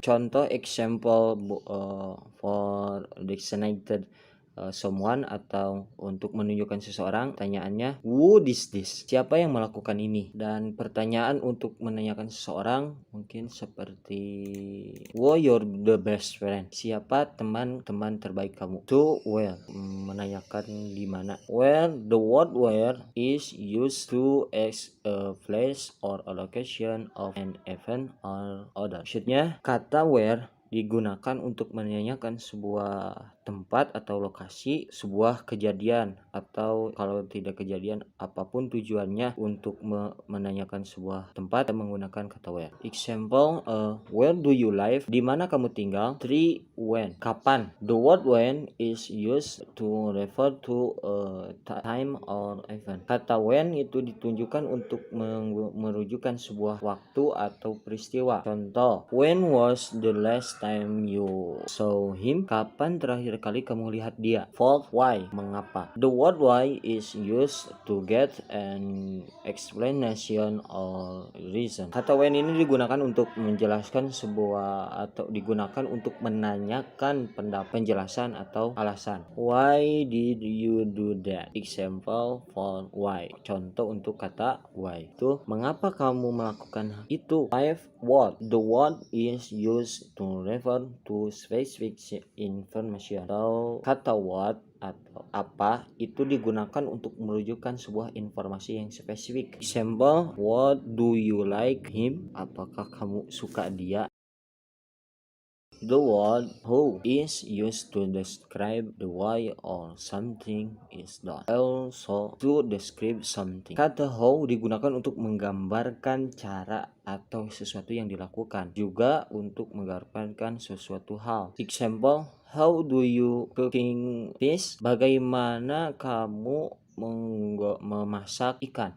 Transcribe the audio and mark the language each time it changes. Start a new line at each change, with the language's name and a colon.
Indonesian: Contoh
English: example for designated someone
Indonesian: atau untuk menunjukkan seseorang, pertanyaannya
English: who is this,
Indonesian: siapa yang melakukan ini. Dan pertanyaan untuk menanyakan seseorang mungkin seperti
English: who you're the best friend,
Indonesian: siapa teman-teman terbaik kamu.
English: To where,
Indonesian: menanyakan di mana.
English: Where, the word where is used to ask a place or a location of an event or other.
Indonesian: Maksudnya kata where digunakan untuk menanyakan sebuah tempat atau lokasi, sebuah kejadian, atau kalau tidak kejadian apapun tujuannya untuk menanyakan sebuah tempat menggunakan kata where.
English: Example, where do you live,
Indonesian: di mana kamu tinggal.
English: 3. When, kapan. The word when is used to refer to a time or event.
Indonesian: Kata when itu ditunjukkan untuk merujukan sebuah waktu atau peristiwa.
English: Contoh, when was the last time you saw him,
Indonesian: kapan terakhir kali kamu lihat dia.
English: 4. Why, mengapa. The word why is used to get an explanation or reason.
Indonesian: Kata when ini digunakan untuk menjelaskan sebuah, atau digunakan untuk menanyakan penjelasan atau alasan.
English: Why did you do that? Example for why.
Indonesian: Contoh untuk kata why itu, mengapa kamu melakukan itu. 5.
English: What, the word is used to refer to specific information.
Indonesian: Atau kata what atau apa itu digunakan untuk merujukkan sebuah informasi yang spesifik.
English: Example, what do you like him,
Indonesian: apakah kamu suka dia.
English: The word who is used to describe the why or something is done. Also to describe something.
Indonesian: Kata how digunakan untuk menggambarkan cara atau sesuatu yang dilakukan, juga untuk menggambarkan sesuatu hal.
English: Example, how do you cooking fish?
Indonesian: Bagaimana kamu memasak ikan.